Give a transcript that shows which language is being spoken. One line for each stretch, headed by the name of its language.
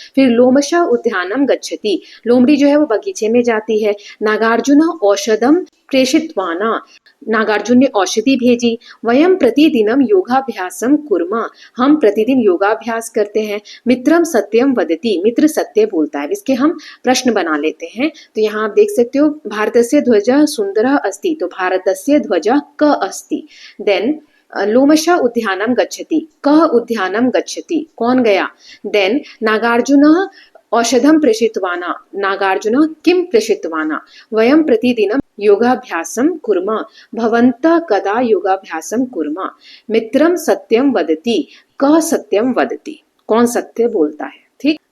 Hindi: फिर
Sanskrit: लोमशः उद्यानम गच्छति,
Hindi: लोमड़ी जो है वो बगीचे में जाती है।
Sanskrit: नागार्जुन औषधम प्रेषितवाना,
Hindi: नागार्जुन ने औषधि भेजी।
Sanskrit: वयम प्रतिदिनम योगाभ्यासम कुर्मा,
Hindi: हम प्रतिदिन योगाभ्यास करते हैं।
Sanskrit: मित्रम सत्यम वदति,
Hindi: मित्र सत्य बोलता है। इसके हम प्रश्न बना लेते हैं। तो यहाँ आप देख सकते हो
Sanskrit: भारतस्य ध्वजः सुंदरः अस्ति, तो भारतस्य ध्वजः क अस्ति। देन लोमशः उद्यानम गच्छति, कः उद्यानम गच्छति,
Hindi: कौन गया?
Sanskrit: देन नागार्जुनः औषधम प्रेषितवाना, नागार्जुनः किम प्रेषितवाना। वयम प्रतिदिनम योगाभ्यासम कुर्मा, भवन्तः कदा योगाभ्यासम कुर्मा। मित्रम सत्यम वदति, कः सत्यम वदति,
Hindi: कौन सत्य बोलता है। ठीक।